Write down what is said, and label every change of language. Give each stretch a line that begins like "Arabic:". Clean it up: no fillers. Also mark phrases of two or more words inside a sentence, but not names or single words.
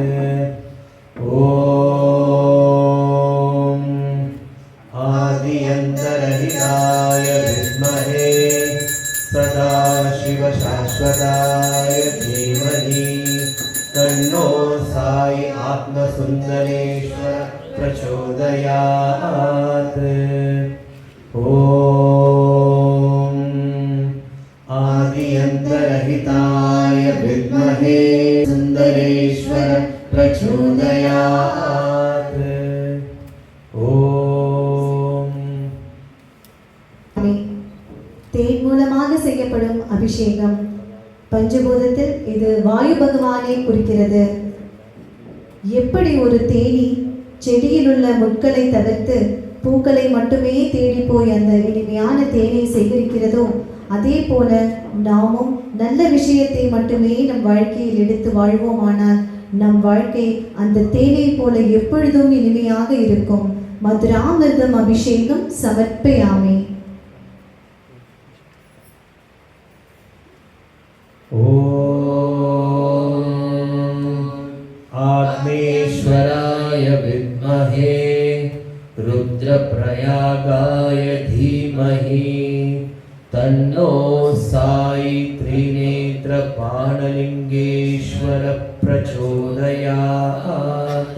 Sanskrit: ॐ आदियन्तरहिताय विद्महे सदाशिवशाश्वताय धीमहि तन्नो साई आत्मसुन्दरेश्वर प्रचोदयात्। ॐ आदियन्तरहिताय विद्महे सुन्दरेश्वर प्रचोदयात्।
Tamil: தேன் மூலமாக செய்யப்படும் அபிஷேகம். பஞ்சபூதத்தில் இது வாயு பகவானை குறிக்கிறது. எப்படி ஒரு தேனி செடியில் உள்ள முட்களை தவிர்த்து பூக்களை மட்டுமே தேடி போய் அந்த இனிமையான தேனை சேகரிக்கிறதோ அதே போல நாமும் நல்ல விஷயத்தை மட்டுமே நம் வாழ்க்கையில் எடுத்து வாழ்வோமானால் நம் வாழ்க்கை அந்த தேனை போல எப்பொழுதும் இனிமையாக இருக்கும்.
Sanskrit: मधुरामृतम् अभिषेकम् समर्पयामि. आत्मेश्वराय विद्महे रुद्रप्रयागाय धीमहि तन्नो साई त्रिनेत्रपाणलिङ्गेश्वर प्रचोदयात्।